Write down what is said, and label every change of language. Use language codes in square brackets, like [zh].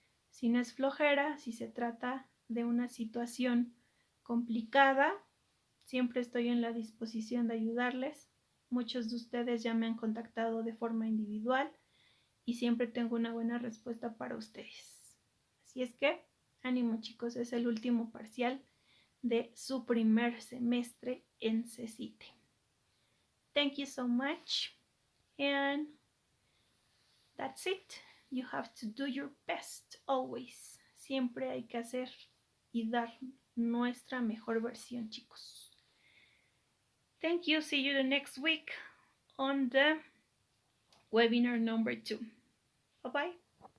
[es] Si no es flojera, si se trata de una situación complicada, siempre estoy en la disposición de ayudarles. Muchos de ustedes ya me han contactado de forma individual y siempre tengo una buena respuesta para ustedes. Así es que, ánimo chicos, es el último parcial de su primer semestre en CECITE. [en] Thank you so much and that's it. You have to do your best always. [es] Siempre hay que hacer y dar nuestra mejor versión, chicos. [en] Thank you. See you the next week on the webinar number 2. Bye-bye.